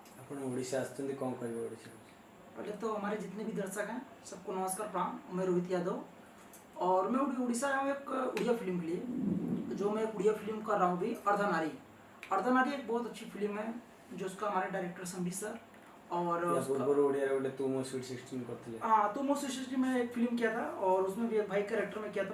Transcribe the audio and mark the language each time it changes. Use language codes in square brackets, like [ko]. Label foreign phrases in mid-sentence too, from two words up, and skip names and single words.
[or] ଆପଣ ଓଡ଼ିଶା ଆସିଛନ୍ତି, କ'ଣ କହିବେ ଓଡ଼ିଶା? [hi] पहले तो हमारे जितने भी दर्शक हैं सबको नमस्कार प्रणाम। मैं रोहित यादव और मैं उड़ीसा आया हूँ एक उड़िया फिल्म के लिए। जो मैं एक उड़िया फिल्म कर रहा हूँ भी, अर्धनारी। अर्धनारी एक बहुत अच्छी फिल्म है जो उसका हमारे डायरेक्टर संबित सर और हाँ, तो मोस्ट सिस्टम में एक फिल्म किया था और उसमें भी एक भाई कैरेक्टर में किया था।